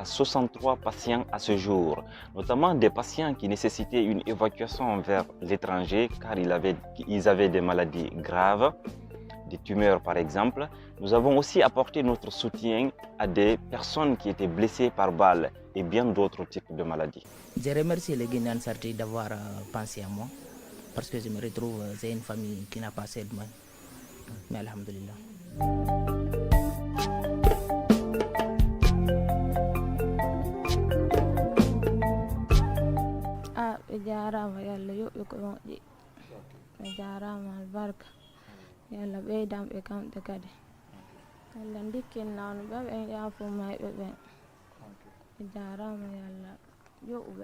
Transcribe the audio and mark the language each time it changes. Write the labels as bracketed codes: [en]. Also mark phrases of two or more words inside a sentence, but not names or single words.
[fr] 63 patients à ce jour, notamment des patients qui nécessitaient une évacuation vers l'étranger car ils avaient des maladies graves, des tumeurs par exemple. Nous avons aussi apporté notre soutien à des personnes qui étaient blessées par balles et bien d'autres types de maladies. Je remercie les Guinéens Charity d'avoir pensé à moi parce que je me retrouve, c'est une famille qui n'a pas assez de moyens. Mais alhamdulillah. [ff] jarama yalla yoɓɓe ko moƴƴi ɓe jarama albarka yalla ɓeydamɓe kamɓe kadi yalla dikkinnawno ɓe ɓen yaafo mayɓe ɓen ɓe jarama yalla yoɓuɓe